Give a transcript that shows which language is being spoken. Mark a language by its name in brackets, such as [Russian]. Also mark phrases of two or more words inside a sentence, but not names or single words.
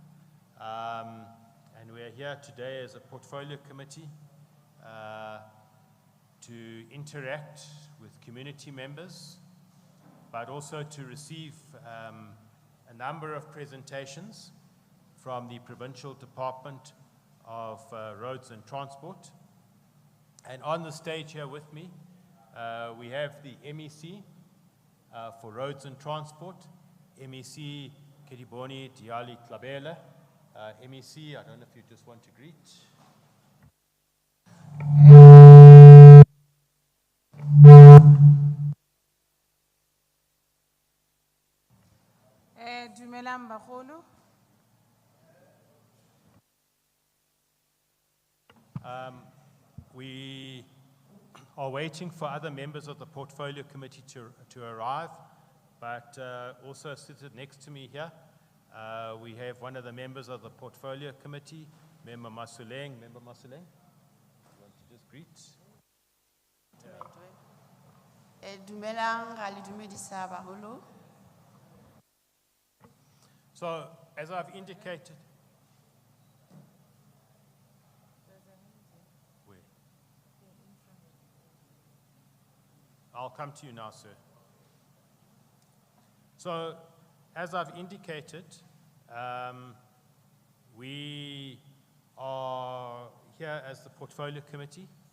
[English] And we are here today as a Portfolio Committee to interact with community members, but also to receive a number of presentations from the Provincial Department of Roads and Transport. And on the stage here with me, we have the MEC for Roads and Transport, MEC Kediboni Diali Tlabela. MEC, I don't know if you just want to greet. [Tswana] Dumelang bagolo. [English] We are waiting for other members of the Portfolio Committee to arrive, but also seated next to me here, we have one of the members of the Portfolio Committee, Member Masuleng. Member Masuleng, you want to just greet? [Tswana] Dumelang ga le dumedisa bagolo. [English] So, as I've indicated, I'll come to you now, sir. So, as I've indicated, we are here as the Portfolio Committee.